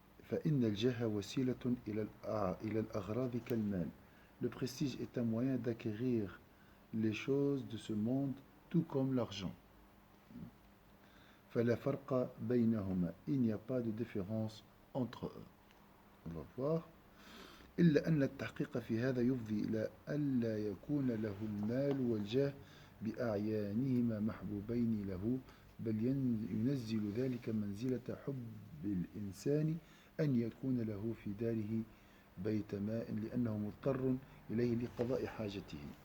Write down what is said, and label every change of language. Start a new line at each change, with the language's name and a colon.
Arabic: فإن الجاه وسيلة إلى الأغراض كالمال.
French: Le prestige est un moyen d'acquérir les choses de ce monde tout comme l'argent.
Arabic: فلا فرق بينهما.
French: Il n'y a pas de différence entre eux. On va voir.
Arabic: إلا أن التحقيق في هذا يفضي إلى ألا يكون له المال والجاه بأعيانهما محبوبين له بل ينزل ذلك منزلة حب الإنسان أن يكون له في داره بيت ماء لأنه مضطر إليه لقضاء حاجته.